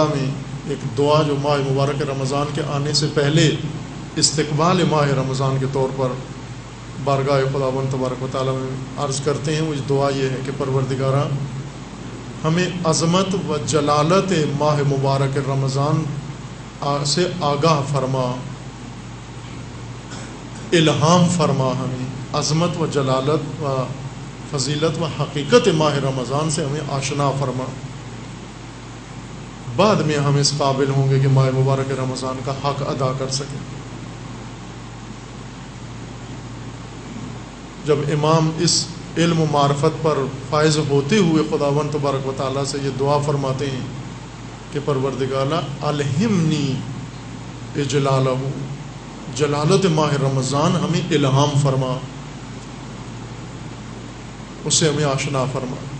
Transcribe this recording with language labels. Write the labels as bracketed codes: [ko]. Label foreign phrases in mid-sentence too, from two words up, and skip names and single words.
[ur] میں ایک دعا جو ماہ مبارک رمضان کے آنے سے پہلے استقبال ماہ رمضان کے طور پر بارگاہ خداوند تبارک و تعالیٰ میں عرض کرتے ہیں، وہ دعا یہ ہے کہ پروردگارا ہمیں عظمت و جلالت ماہ مبارک رمضان سے آگاہ فرما، الہام فرما، ہمیں عظمت و جلالت و فضیلت و حقیقت ماہ رمضان سے ہمیں آشنا فرما، بعد میں ہم اس قابل ہوں گے کہ ماہ مبارک رمضان کا حق ادا کر سکیں۔ جب امام اس علم و معرفت پر فائز ہوتے ہوئے خداوند تبارک و تعالیٰ سے یہ دعا فرماتے ہیں کہ پروردگار [ar] الہمنی اجلالہ، [ur] جلالت ماہ رمضان ہمیں الہام فرما، اس سے ہمیں آشنا فرما۔